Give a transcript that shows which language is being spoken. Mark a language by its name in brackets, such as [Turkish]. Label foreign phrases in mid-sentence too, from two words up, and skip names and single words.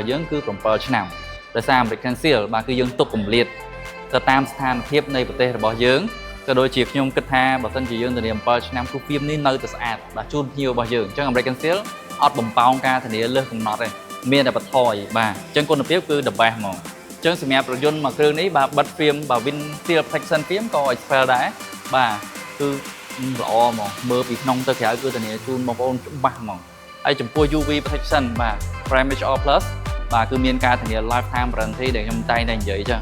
[Khmer] យើងគឺ7ឆ្នាំដោយសារ American Seal បាទគឺយើងទុកកម្រិតទៅតាមស្ថានភាពនៃប្រទេសរបស់យើងក៏ដូចជាខ្ញុំគិតថាបើសិនជាយើងធានា7ឆ្នាំគឺ film នេះនៅតែស្អាតបាទជូនភ្ញៀវរបស់យើងអញ្ចឹង American Seal អត់បំផោងការធានា លើសកំណត់ទេមានតែបន្ថយបាទអញ្ចឹងគុណភាពគឺ [English] the best [Khmer] ហ្មងអញ្ចឹងសម្រាប់រថយន្តមួយគ្រឿងនេះបាទបិទ film បាទ Wind Seal Protection film ក៏ Expel ដែរបាទគឺល្អហ្មងមើលពីក្នុងទៅក្រៅ គឺធានាជូនបងប្អូនច្បាស់ហ្មងហើយចំពោះ [English] UV Protection [Khmer] បាទ Prime HR Plus បាទគឺមានការធានា [English] lifetime warranty [Khmer] ដែលខ្ញុំតែងតែនិយាយអញ្ចឹង